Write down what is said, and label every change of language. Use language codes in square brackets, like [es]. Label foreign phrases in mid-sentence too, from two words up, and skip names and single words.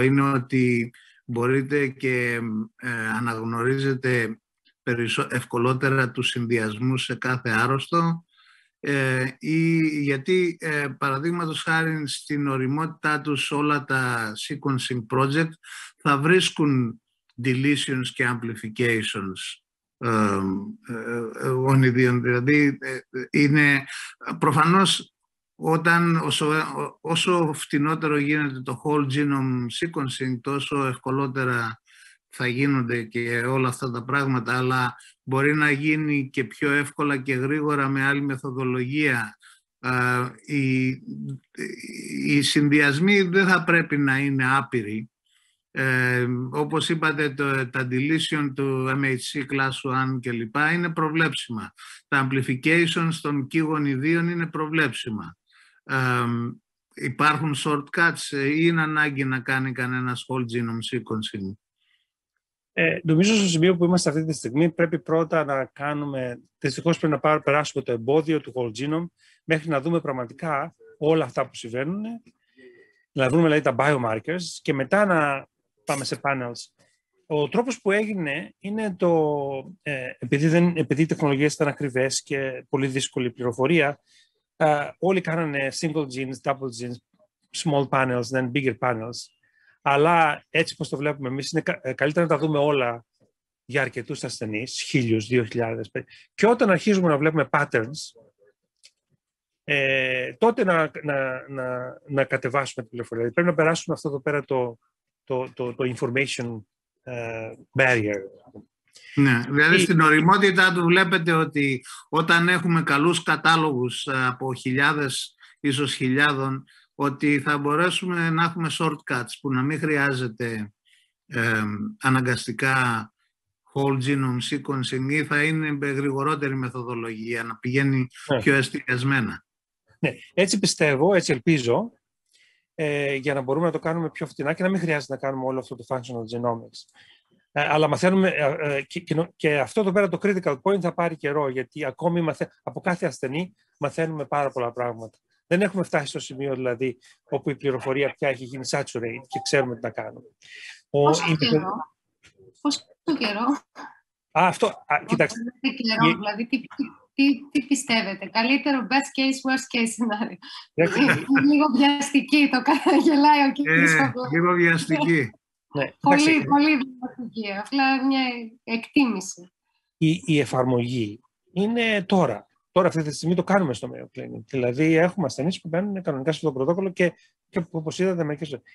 [el] Είναι ότι μπορείτε και αναγνωρίζετε ευκολότερα τους συνδυασμούς σε κάθε άρρωστο, ή γιατί παραδείγματος χάρη στην οριμότητά τους όλα τα [en] sequencing project [el] θα βρίσκουν deletions και amplifications γονιδίων. Δηλαδή είναι προφανώς όσο φτηνότερο γίνεται το [en] whole genome sequencing, [el] τόσο ευκολότερα θα γίνονται και όλα αυτά τα πράγματα, αλλά μπορεί να γίνει και πιο εύκολα και γρήγορα με άλλη μεθοδολογία. Οι συνδυασμοί δεν θα πρέπει να είναι άπειροι. Όπως είπατε, τα deletion του [en] MHC class 1 [el] και λοιπά είναι προβλέψιμα. Τα amplifications των key γονιδίων είναι προβλέψιμα. Υπάρχουν shortcuts ή είναι ανάγκη να κάνει κανένας [en] whole genome sequencing? [el] Νομίζω στο σημείο που είμαστε αυτή τη στιγμή πρέπει πρώτα να κάνουμε, δυστυχώς πρέπει να περάσουμε το εμπόδιο του [en] whole genome [el] μέχρι να δούμε πραγματικά όλα αυτά που συμβαίνουν, να δούμε δηλαδή τα biomarkers και μετά να πάμε σε panels. Ο τρόπος που έγινε είναι επειδή οι τεχνολογίες ήταν ακριβές και πολύ δύσκολη πληροφορία, όλοι κάνανε [en] single genes, double genes, small panels, then bigger panels. [el] Αλλά έτσι όπως το βλέπουμε εμείς, είναι καλύτερα να τα δούμε όλα για αρκετούς ασθενείς, 1.000, 2.000. Και όταν αρχίζουμε να βλέπουμε patterns, τότε να κατεβάσουμε την πληροφορία. Πρέπει να περάσουμε αυτό εδώ πέρα το [en] information barrier. [el] Ναι, δηλαδή στην οριμότητα του βλέπετε ότι όταν έχουμε καλούς κατάλογους από χιλιάδες, ίσως χιλιάδων, ότι θα μπορέσουμε να έχουμε shortcuts που να μην χρειάζεται αναγκαστικά [en] whole genome sequencing, [el] ή θα είναι γρηγορότερη μεθοδολογία, να πηγαίνει πιο εστιασμένα. Ναι, έτσι πιστεύω, έτσι ελπίζω, για να μπορούμε να το κάνουμε πιο φτηνά και να μην χρειάζεται να κάνουμε όλο αυτό το [en] functional genomics. [el] Αλλά μαθαίνουμε, και αυτό εδώ πέρα το [en] critical point [el] θα πάρει καιρό, γιατί ακόμη από κάθε ασθενή μαθαίνουμε πάρα πολλά πράγματα. Δεν έχουμε φτάσει στο σημείο δηλαδή όπου η πληροφορία πια έχει γίνει saturate και ξέρουμε τι να κάνουμε. Πόσο καιρό? Κοιτάξτε. Δηλαδή, τι πιστεύετε? Καλύτερο [en] best case, worst case scenario? [el] Λίγο βιαστική το γελάει ο κύριος. Λίγο βιαστική. Πολύ βιαστική. Απλά μια εκτίμηση. Η εφαρμογή είναι τώρα. Τώρα αυτή τη στιγμή το κάνουμε στο MAYO Clinic. Δηλαδή έχουμε ασθενείς που μπαίνουν κανονικά στο πρωτόκολλο και όπως είδατε μερικές φορές.